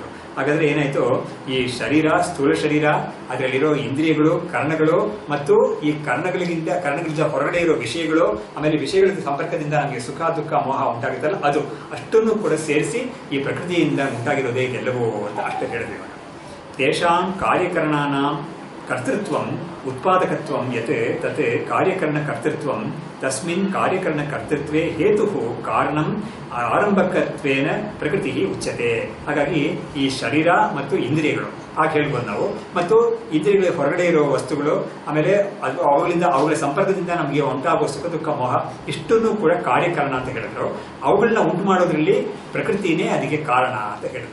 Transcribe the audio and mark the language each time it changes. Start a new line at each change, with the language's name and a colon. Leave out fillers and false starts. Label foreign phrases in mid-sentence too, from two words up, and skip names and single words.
Kannada: ಹಾಗಾದ್ರೆ ಏನಾಯ್ತು, ಈ ಶರೀರ, ಸ್ಥೂಲ ಶರೀರ, ಅದರಲ್ಲಿರೋ ಇಂದ್ರಿಯಗಳು, ಕರ್ಣಗಳು ಮತ್ತು ಈ ಕರ್ಣಗಳಿಂದ ಹೊರಗಡೆ ಇರೋ ವಿಷಯಗಳು, ಆಮೇಲೆ ವಿಷಯಗಳ ಸಂಪರ್ಕದಿಂದ ನಮಗೆ ಸುಖ ದುಃಖ ಮೋಹ ಉಂಟಾಗುತ್ತಲ್ಲ ಅದು ಅಷ್ಟನ್ನು ಕೂಡ ಸೇರಿಸಿ ಈ ಪ್ರಕೃತಿಯಿಂದ ಉಂಟಾಗಿರೋದೇ ಇದೆಲ್ಲವೂ ಅಂತ ಅಷ್ಟೇ ಹೇಳಿದ್ವಿ.
Sanskrit: ತೇಷಾಂ ಕಾರ್ಯಕರಣಾನಾಂ ಕರ್ತೃತ್ವಂ ಉತ್ಪಾದಕತ್ವಂ ಯತ್ ತತ್ ಕಾರ್ಯಕರಣ ಕರ್ತೃತ್ವಂ ತಸ್ಮಿನ್ ಕಾರ್ಯಕರಣ ಕರ್ತೃತ್ವೇ ಹೇತುಃ ಕಾರಣಂ ಆರಂಭಕತ್ವೇನ ಪ್ರಕೃತಿ ಉಚ್ಯತೆ.
Kannada: ಹಾಗಾಗಿ ಈ ಶರೀರ ಮತ್ತು ಇಂದ್ರಿಯಗಳು ಹಾಗೆ ಹೇಳ್ಬೋದು ನಾವು, ಮತ್ತು ಇಂದ್ರಿಯಗಳ ಹೊರಗಡೆ ಇರೋ ವಸ್ತುಗಳು, ಆಮೇಲೆ ಅವುಗಳ ಸಂಪರ್ಕದಿಂದ ನಮಗೆ ಉಂಟಾಗುವ ಸುಖ ದುಃಖ ಮೋಹ ಇಷ್ಟನ್ನು ಕೂಡ ಕಾರ್ಯಕಾರಣ ಅಂತ ಹೇಳಿದ್ರು. ಅವುಗಳನ್ನ ಉಂಟು ಮಾಡೋದ್ರಲ್ಲಿ ಪ್ರಕೃತಿನೇ ಅದಕ್ಕೆ ಕಾರಣ ಅಂತ ಹೇಳಿದ್ರು.